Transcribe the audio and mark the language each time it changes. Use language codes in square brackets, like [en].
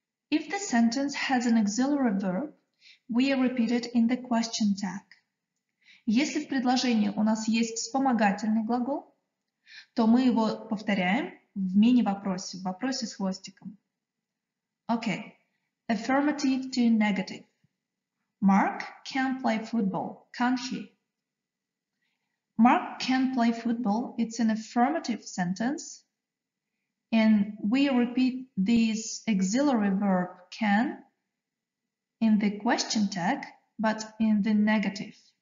[en] If the sentence has an auxiliary verb, we repeat it in the question tag. [ru] Если в предложении у нас есть вспомогательный глагол, то мы его повторяем в мини-вопросе, в вопросе с хвостиком. [en] Okay. Affirmative to negative. Mark can play football, can't he? Mark can play football. It's an affirmative sentence. And we repeat this auxiliary verb can in the question tag, but in the negative.